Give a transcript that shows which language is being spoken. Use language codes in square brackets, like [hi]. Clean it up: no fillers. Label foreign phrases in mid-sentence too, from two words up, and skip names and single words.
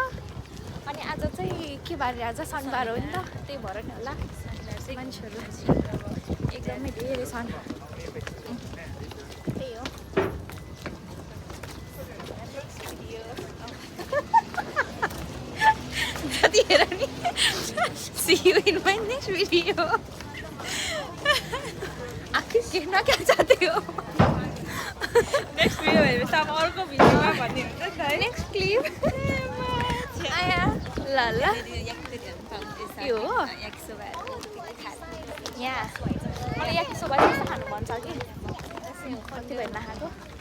[ne] अनि आज चाहिँ के बार आज शनिबार हो नि त. त्यही भएर नि होला मान्छेहरू एकदमै धेरै छन्. त्यही हो. जति हेर नि. [en] See you in my next video. [hi] आखिर के क्या चाहते हो. [en] next video [ne] भएपछि अब अर्को भिडियोमा भन्ने हुन्छ नि. [en] next clip [ne] आया. ल ल यो हो. यहाँ मलाई याकिसोबा चाहिँ खानु मन छ कि. कति भयो नखाएको.